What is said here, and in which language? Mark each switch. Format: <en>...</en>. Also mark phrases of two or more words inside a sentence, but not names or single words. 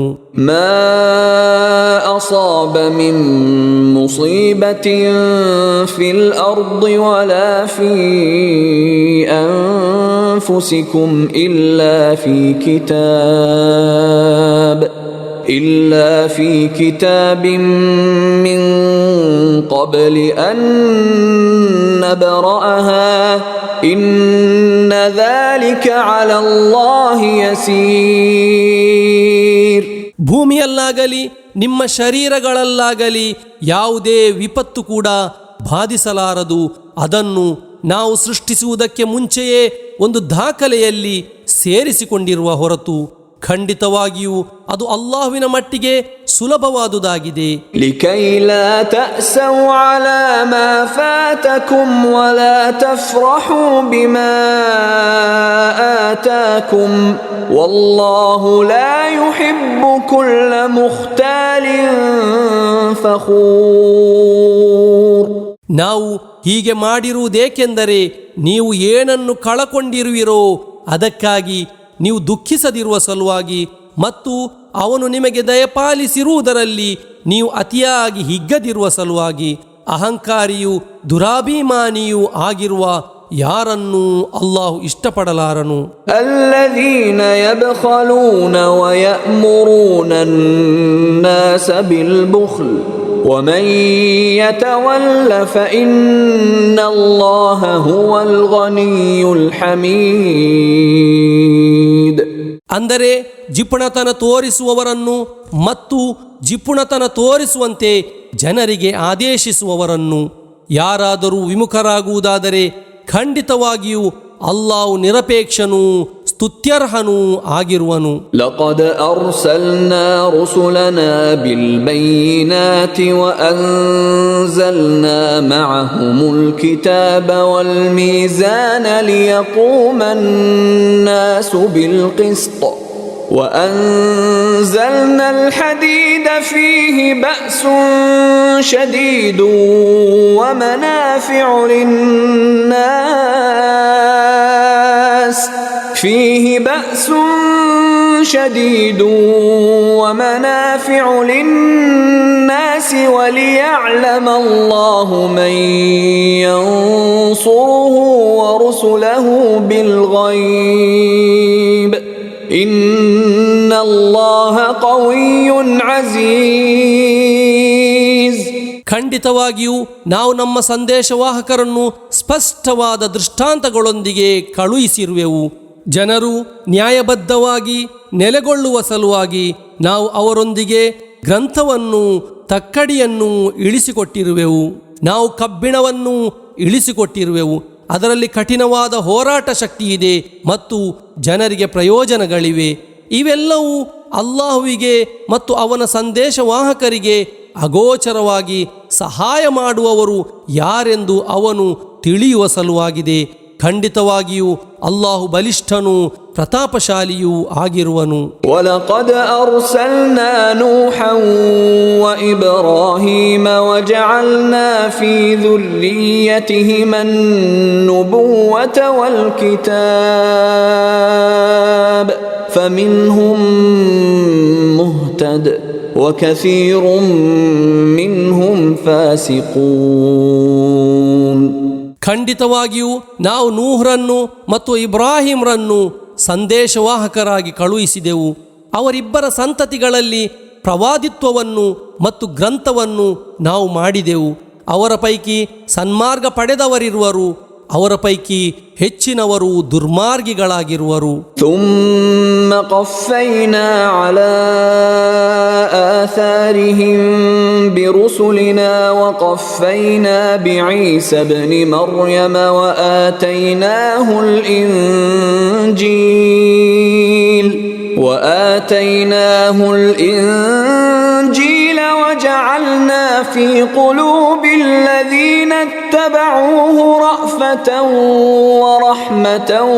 <ar>ما أصاب من مصيبة في الأرض ولا في أنفسكم إلا في كتاب من قبل أن نبرأها إن ذلك على الله يسير.</ar> <kn>ಭೂಮಿಯಲ್ಲಾಗಲಿ ನಿಮ್ಮ ಶರೀರಗಳಲ್ಲಾಗಲಿ ಯಾವುದೇ ವಿಪತ್ತು ಕೂಡ ಬಾಧಿಸಲಾರದು. ಅದನ್ನು ನಾವು ಸೃಷ್ಟಿಸುವುದಕ್ಕೆ ಮುಂಚೆಯೇ ಒಂದು ದಾಖಲೆಯಲ್ಲಿ ಸೇರಿಸಿಕೊಂಡಿರುವ ಹೊರತು ಖಂಡಿತವಾಗಿಯೂ ಅದು ಅಲ್ಲಾಹುವಿನ ಮಟ್ಟಿಗೆ ಸುಲಭವಾದುದಾಗಿದೆ.</kn> <ar>لكي لا تأسوا على ما فاتكم ولا تفرحوا بما آتاكم والله لا يحب كل مختال فخور.</ar> <kn>ನಾವು ಹೀಗೆ ಮಾಡಿರುವುದೇಕೆಂದರೆ ನೀವು ಏನನ್ನು ಕಳಕೊಂಡಿರುವಿರೋ ಅದಕ್ಕಾಗಿ ನೀವು ದುಃಖಿಸದಿರುವ ಸಲುವಾಗಿ ಮತ್ತು ಅವನು ನಿಮಗೆ ದಯಪಾಲಿಸಿರುವುದರಲ್ಲಿ ನೀವು ಅತಿಯಾಗಿ ಹಿಗ್ಗದಿರುವ ಸಲುವಾಗಿ. ಅಹಂಕಾರಿಯೂ ದುರಾಭಿಮಾನಿಯೂ ಆಗಿರುವ ಯಾರನ್ನೂ ಅಲ್ಲಾಹು ಇಷ್ಟಪಡಲಾರನು.</kn> <ar>الذين يبخلون ويأمرون الناس بالبخل ومن يتول فإن الله هو الغني الحميد.</ar> <kn>ಅಂದರೆ ಜಿಪುಣತನ ತೋರಿಸುವವರನ್ನು ಮತ್ತು ಜಿಪುಣತನ ತೋರಿಸುವಂತೆ ಜನರಿಗೆ ಆದೇಶಿಸುವವರನ್ನು ಯಾರಾದರೂ ವಿಮುಖರಾಗುವುದಾದರೆ ಖಂಡಿತವಾಗಿಯೂ ಅಲ್ಲಾಹು ನಿರಪೇಕ್ಷನೂ ಸ್ತುತ್ಯರ್ಹನೂ ಆಗಿರುವನು.</kn> <ar>لقد أرسلنا رسلنا بالبينات وأنزلنا معهم الكتاب والميزان ليقوم الناس بالقسط وأنزلنا الحديد فيه بأس شديد ومنافع للناس وليعلم الله من ينصره ورسله بالغيب إن الله قوي عزيز.</ar> <kn>ಖಂಡಿತವಾಗಿಯೂ ನಾವು ನಮ್ಮ ಸಂದೇಶವಾಹಕರನ್ನು ಸ್ಪಷ್ಟವಾದ ದೃಷ್ಟಾಂತಗಳೊಂದಿಗೆ ಕಳುಹಿಸಿರುವೆವು. ಜನರು ನ್ಯಾಯಬದ್ಧವಾಗಿ ನೆಲೆಗೊಳ್ಳುವ ಸಲುವಾಗಿ ನಾವು ಅವರೊಂದಿಗೆ ಗ್ರಂಥವನ್ನು ತಕ್ಕಡಿಯನ್ನು ಇಳಿಸಿಕೊಟ್ಟಿರುವೆವು. ನಾವು ಕಬ್ಬಿಣವನ್ನು ಇಳಿಸಿಕೊಟ್ಟಿರುವೆವು. ಅದರಲ್ಲಿ ಕಠಿಣವಾದ ಹೋರಾಟ ಶಕ್ತಿ ಇದೆ ಮತ್ತು ಜನರಿಗೆ ಪ್ರಯೋಜನಗಳಿವೆ. ಇವೆಲ್ಲವೂ ಅಲ್ಲಾಹುವಿಗೆ ಮತ್ತು ಅವನ ಸಂದೇಶವಾಹಕರಿಗೆ ಅಗೋಚರವಾಗಿ ಸಹಾಯ ಮಾಡುವವರು ಯಾರೆಂದು ಅವನು ತಿಳಿಯುವ ಸಲುವಾಗಿದೆ. ಖಂಡಿತವಾಗಿಯೂ ಅಲ್ಲಾಹು ಬಲಿಷ್ಠನೂ ಪ್ರತಾಪಶಾಲಿಯೂ ಆಗಿರುವನು.</kn> <ar>وَلَقَدْ أَرْسَلْنَا نُوحًا وَإِبْرَاهِيمَ وَجَعَلْنَا فِي ذُرِّيَّتِهِمَا النُّبُوَّةَ وَالْكِتَابَ فَمِنْهُم مُهْتَدٍ وَكَثِيرٌ مِّنْهُمْ فَاسِقُونَ.</ar> <kn>ಖಂಡಿತವಾಗಿಯೂ ನಾವು ನೂಹರನ್ನು ಮತ್ತು ಇಬ್ರಾಹಿಂರನ್ನು ಸಂದೇಶವಾಹಕರಾಗಿ ಕಳುಹಿಸಿದೆವು. ಅವರಿಬ್ಬರ ಸಂತತಿಗಳಲ್ಲಿ ಪ್ರವಾದಿತ್ವವನ್ನು ಮತ್ತು ಗ್ರಂಥವನ್ನು ನಾವು ಮಾಡಿದೆವು. ಅವರ ಪೈಕಿ ಸನ್ಮಾರ್ಗ ಪಡೆದವರಿರುವರು, ಅವರ ಪೈಕಿ ಹೆಚ್ಚಿನವರು ದುರ್ಮಾರ್ಗಿಗಳಾಗಿರುವರು.</kn> <ar>ثُمَّ قَفَّيْنَا عَلَى آثَارِهِمْ بِرُسُلِنَا وَقَفَّيْنَا بِعِيسَى ابْنِ مَرْيَمَ وَآتَيْنَاهُ الْإِنْجِيلَ وَجَعَلْنَا فِي قُلُوبِ الَّذِينَ اتَّبَعُوهُ رَأْفَةً وَرَحْمَةً</ar>